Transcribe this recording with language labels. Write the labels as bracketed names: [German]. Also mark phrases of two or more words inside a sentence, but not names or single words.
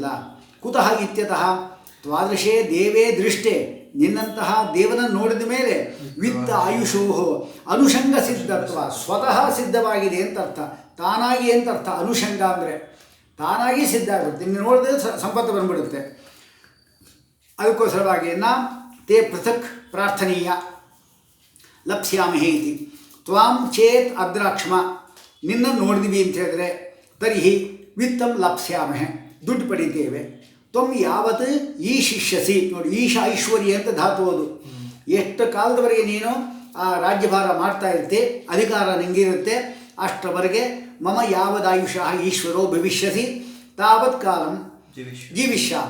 [Sanskrit] ಕುತಃ ಇತ್ಯತಃ ತ್ವಾದೃಶೇ ದೇವೇ ದೃಷ್ಟೇ, [Kannada] ನಿನ್ನಂತಹ ದೇವನನ್ನು ನೋಡಿದ ಮೇಲೆ [Sanskrit] ವಿತ್ತ ಆಯುಷೋ ಅನುಷಂಗ ಸಿದ್ಧತ್ವ, [Kannada] ಸ್ವತಃ ಸಿದ್ಧವಾಗಿದೆ ಅಂತ ಅರ್ಥ, ತಾನಾಗಿ ಅಂತ ಅರ್ಥ. ಅನುಷಂಗ ಅಂದರೆ ತಾನಾಗಿ ಸಿದ್ಧ ಆಗುತ್ತೆ, ನಿನ್ನ ನೋಡಿದ್ರೆ ಸಂಪತ್ತು ಬಂದ್ಬಿಡುತ್ತೆ. [Sanskrit] ಅದಕ್ಕೋಸ್ಕರವಾಗಿ ತೇ ಪೃಥಕ್ ಪ್ರಾರ್ಥನೀಯ ಲಪ್ಸ್ಯಾಮಹೇ ಇತಿ. ತ್ವಾಂ ಚೇತ್ ಅದ್ರಾಕ್ಷ್ಮ, [Kannada] ನಿನ್ನನ್ನು ನೋಡಿದ್ವಿ ಅಂತ ಹೇಳಿದ್ರೆ [Sanskrit] ತರ್ಹಿ ವಿತ್ತಂ ಲಪ್ಸ್ಯಾಮಹೆ, [Kannada] ದುಡ್ಡು ಪಡಿತೇವೆ. [Sanskrit] ತ್ವಂ ಯಾವತ್ ಈಶಿಷ್ಯಸಿ, [Kannada] ನೋಡಿ ಈಶ ಐಶ್ವರ್ಯ ಅಂತ ಧಾತು ಅದು. ಎಷ್ಟು ಕಾಲದವರೆಗೆ ನೀನು ಆ ರಾಜ್ಯಭಾರ ಮಾಡ್ತಾ ಇರ್ತೆ, ಅಧಿಕಾರ ನಿಂಗಿರುತ್ತೆ, ಅಷ್ಟರವರೆಗೆ [Sanskrit] ಮಮ ಯಾವದಾಯುಷ ಈಶ್ವರೋ ಭವಿಷ್ಯಸಿ ತಾವತ್ ಕಾಲಂ ಜೀವಿಷ್ಯಾಮ.